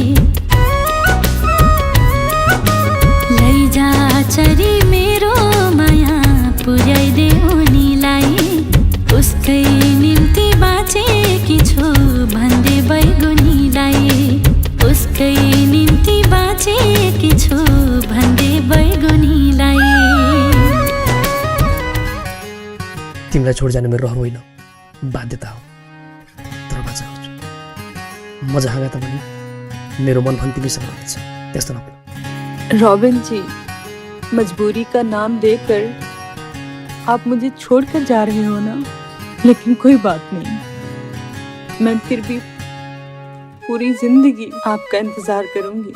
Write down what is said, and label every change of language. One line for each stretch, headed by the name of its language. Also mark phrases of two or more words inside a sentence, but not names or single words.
Nepali: लैजा चरी मेरो माया पुर्याइदे उनीलाई, उसकै निम्ति बाँचेकी छु भन्दै बैगुनीलाई, उसकै निम्ति बाँचेकी छु भन्दै बैगुनीलाई। तिमीलाई छोड जानु मेरो रहर होइन, बाध्यता हो, तर बाचा गर्छु। म जहाँ गए पनि मेरो मन पनि तिमीसँग रहन्छ, त्यस्तो नभए।
Hindi: रॉबिन जी, मजबूरी का नाम देकर आप मुझे छोड़कर जा रहे हो ना, लेकिन कोई बात नहीं, मैं फिर भी पूरी जिंदगी आपका इंतजार करूंगी।